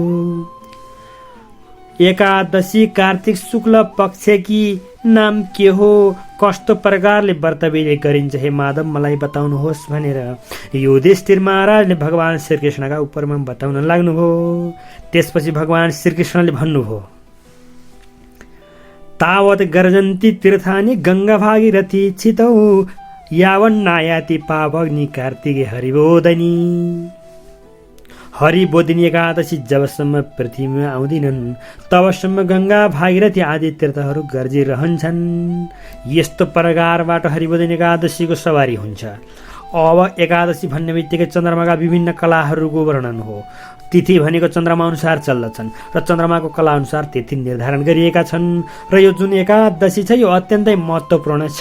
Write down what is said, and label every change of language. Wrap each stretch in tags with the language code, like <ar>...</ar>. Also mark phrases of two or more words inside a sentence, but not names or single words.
<ne>एकादशी कार्तिक शुक्ल पक्षकी नाम के हो, कस्तो प्रकारले व्रत विधि गरिन्छ, हे माधव मलाई बताउनुहोस् भनेर युधिष्ठिर महाराजले भगवान श्रीकृष्णका उपरमा बताउन लाग्नुभयो। त्यसपछि भगवान श्रीकृष्णले भन्नुभयो,</ne> <sa>तावत गर्जन्ती तीर्थानि गंगा भागीरथी छितौ यावन्नायाति पावग्नि कार्तिके हरिबोधिनी।</sa> <ne>हरिबोधिनी एकादशी जबसम्म पृथ्वीमा आउँदिनन् तबसम्म गंगा भागीरथी आदि तीर्थहरू गर्जिरहन्छन्। यस्तो प्रकारबाट हरिबोधिनी एकादशीको सवारी हुन्छ। अब एकादशी भन्ने बित्तिकै चन्द्रमाका विभिन्न कलाहरूको वर्णन हो। तिथि भनेको चन्द्रमा अनुसार चल्दछन् र चन्द्रमाको कला अनुसार तिथि निर्धारण गरिएका छन् र यो जुन एकादशी छ यो अत्यन्तै महत्त्वपूर्ण छ।</ne>